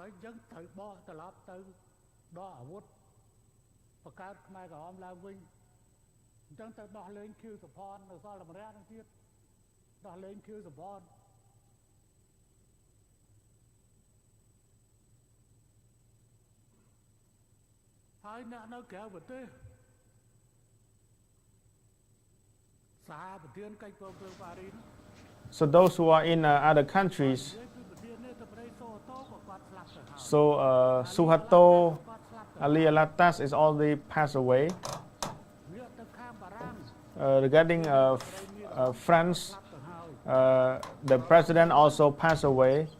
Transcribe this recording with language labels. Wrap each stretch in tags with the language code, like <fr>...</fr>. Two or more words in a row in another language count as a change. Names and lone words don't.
<km>ចអញ្ចឹងត្រូវបោះត្រឡប់ទៅដកអាវុធបង្កើតខ្មែរក្រហមឡើងវិញអញ្ចឹងទៅដោះលែងខៀវសុផាន់នៅសល់តែម្នាក់នឹងទៀតដោះលែងខៀវសុផាន់ហើយអ្នកនៅក្រៅប្រទេសសហប្រធានកិច្ចព្រមព្រៀងប៉ារីស</km> <en>So those who are in other countries, so Suharto Ali Alatas is already passed away. Regarding France, the president also passed away.</en>